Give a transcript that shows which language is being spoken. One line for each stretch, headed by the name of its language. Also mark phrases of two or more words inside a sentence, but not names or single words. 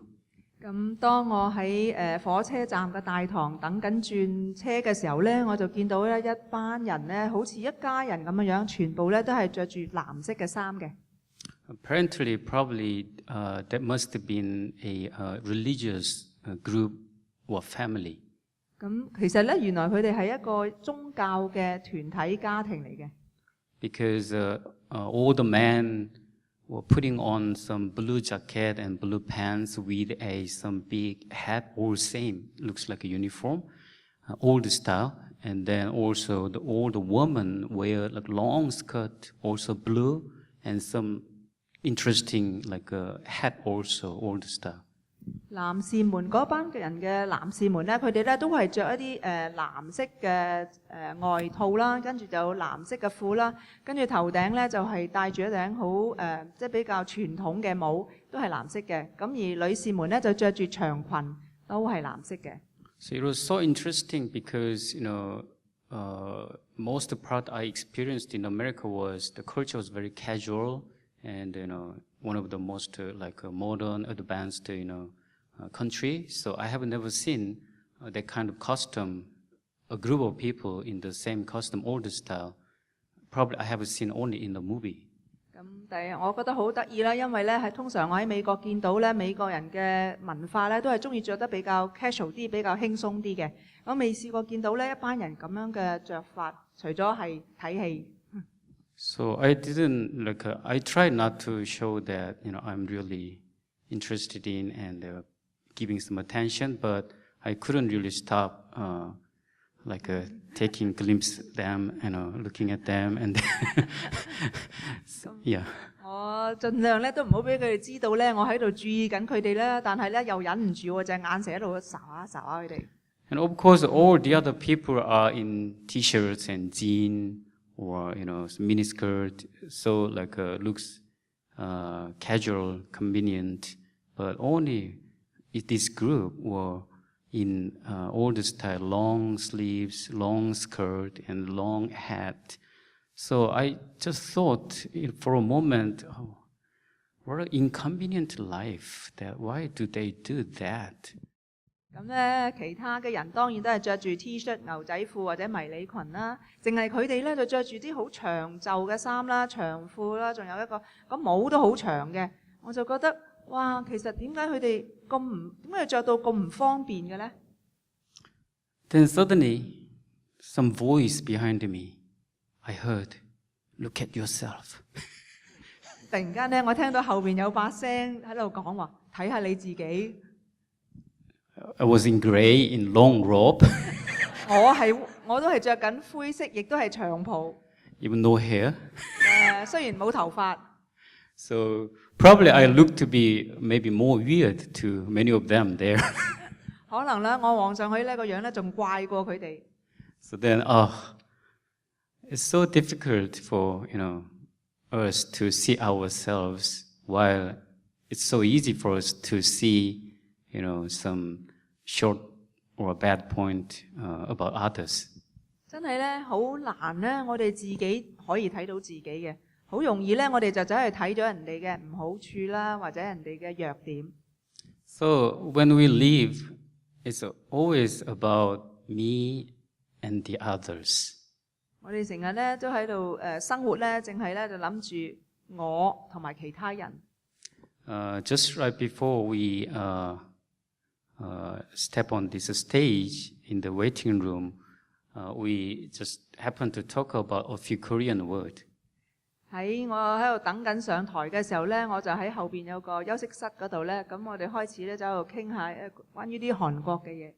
Cantonese: 咁當我喺火車站嘅大堂等緊轉車嘅時候咧，我就見到咧一班人咧，好似一家人咁樣樣，全部咧都係着住藍色嘅衫嘅。
English: Apparently, probably that must have been a religious group or family.
Cantonese: 咁其實咧，原來佢哋係一個宗教嘅團體家庭嚟嘅。
English: Because all the men were putting on some blue jacket and blue pants with some big hat, all same, looks like a uniform, old style. And then also all the women wear like long skirt, also blue, and some interesting like a hat also, old style.
Cantonese: 男士們嗰班嘅人嘅男士們咧，佢哋咧都係着一啲藍色嘅外套啦，跟住就有藍色嘅褲啦，跟住頭頂咧就係戴住一頂好即係比較傳統嘅帽，都係藍色嘅。咁而女士們咧就着住長裙，都係藍色嘅。
English: So it was so interesting because most of the part I experienced in America was the culture was very casual and one of the most modern, advanced country. So I have never seen that kind of custom, a group of people in the same costume, old style. Probably I have seen only in the movie.
Cantonese: 咁第我覺得好得意啦，因為咧係通常我喺美國見到咧美國人嘅文化咧都係中意着得比較 casual 啲，比較輕鬆啲嘅。我未試過見到咧一班人咁樣嘅着法，除咗係睇戲。
English: So I didn't I tried not to show that I'm really interested in and giving some attention, but I couldn't really stop taking a glimpse of them, looking at them, and so, yeah.
Cantonese: 我盡量咧都唔好俾佢哋知道咧，我喺度注意緊佢哋啦，但係咧又忍唔住喎，隻眼成日喺度睄下睄下佢哋。
English: And of course, all the other people are in t-shirts and jeans or miniskirt, so looks casual, convenient, but only this group were in old style, long sleeves, long skirt, and long hat. So I just thought for a moment, what an inconvenient life. Why do they do that?
Cantonese: 咁咧，其他嘅人當然都係着住 T-shirt、牛仔褲或者迷你裙啦。淨係佢哋咧就着住啲好長袖嘅衫啦、長褲啦，仲有一個個帽都好長嘅。我就覺得哇，其實點解佢哋點解着到咁唔方便嘅咧
English: Then suddenly, some voice behind me, I heard, "Look at yourself."
Cantonese: 突然間咧，我聽到後邊有把聲喺度講話，睇下你自己。
English: I was in grey, in long robe.
Cantonese: 我都係着緊灰色，亦都係長袍。
English: Even no hair.
Cantonese: 雖然冇頭髮。
English: So probably I look to be maybe more weird to many of them there.
Cantonese: 可能咧，我望上去咧個樣咧仲怪過佢哋。
English: So then, it's so difficult for us to see ourselves, while it's so easy for us to see, some short or bad point about others.
Cantonese: 真係咧好難咧，我哋自己可以睇到自己嘅，好容易咧，我哋就走去睇咗人哋嘅唔好處啦，或者人哋嘅弱點。
English: So when we live, it's always about me and the others.
Cantonese: 我哋成日咧都喺度生活咧，淨係咧就諗住我同埋其他人。
English: Just right before we step on this stage in the waiting room, we just happened to talk about a few Korean words.
Cantonese: 喺我喺度等緊上台嘅時候咧，我就喺後邊有個休息室嗰度咧，咁我哋開始咧就喺度傾下關於啲韓國嘅嘢。